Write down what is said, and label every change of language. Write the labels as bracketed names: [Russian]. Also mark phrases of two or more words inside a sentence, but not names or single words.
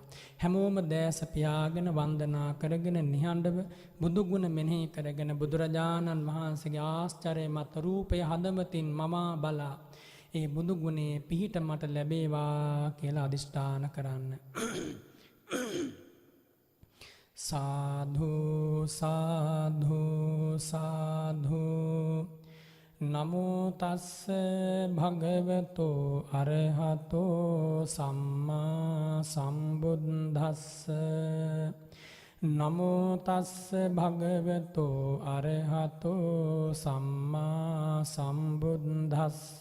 [Sinhala] හැමෝම දැස පියාගෙන වන්දනා කරගෙන නිහඬව බුදුගුණ මෙනෙහි කරගෙන බුදුරජාණන් වහන්සේගේ ආශ්චර්යමත් රූපය හදවතින් මමා බලා ඒ බුදුගුණේ පිහිට මට ලැබේවා කියලා අදිෂ්ඨාන කරන්න. [Pali] සාධු සාධු සාධු. නමෝ තස්ස භගවතෝ අරහතෝ සම්මා සම්බුද්දස්ස. නමෝ තස්ස භගවතෝ අරහතෝ සම්මා සම්බුද්දස්ස.